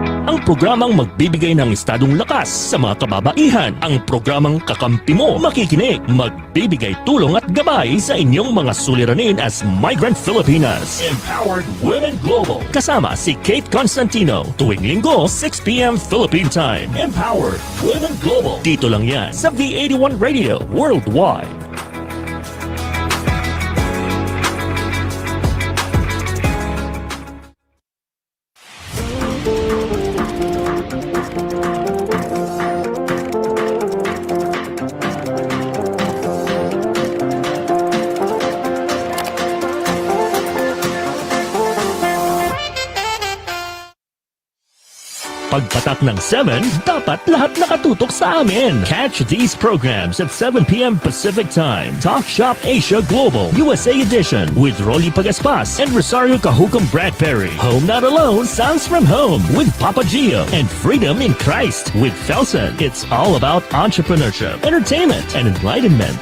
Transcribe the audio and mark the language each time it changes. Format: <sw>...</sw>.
<tl>Ang programang magbibigay ng estadong lakas sa mga kababaihan. Ang programang kakampi mo, makikinig, magbibigay tulong at gabay sa inyong mga suliranin</tl> <en>as Migrant Filipinas.</en> <tl>Empowered Women Global. Kasama si Kate Constantino. Tuwing linggo, 6 p.m. Philippine Time. Empowered Women Global. Dito lang yan sa V81 Radio Worldwide. Pagpatak ng 7, dapat lahat nakatutok sa amin.</tl> <en>Catch these programs at 7 p.m. Pacific Time. Talk.Shop.Asia Global, USA Edition with Rolly Pagaspas and Rosario Cajucom Bradbury. Home Not Alone sounds from home with Papa Gio and Freedom in Christ with Felson. It's all about entrepreneurship, entertainment, and enlightenment.</en>